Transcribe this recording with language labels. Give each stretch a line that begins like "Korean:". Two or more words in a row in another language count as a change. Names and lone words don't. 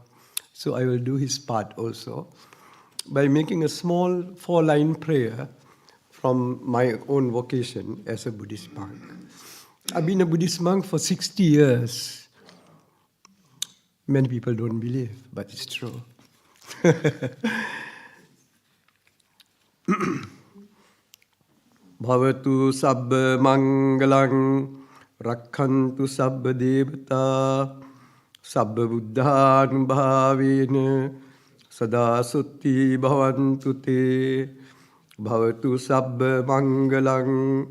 English: So I will do his part also by making a small 4-line prayer from my own vocation as a Buddhist monk. I've been a Buddhist monk for 60 years. Many people don't believe, but it's true.
Pali: Bhavatu sabba mangalang rakhantu sabba devata sabba buddhan bhavena sada sutti bhavantu te bhavatu sabba mangalang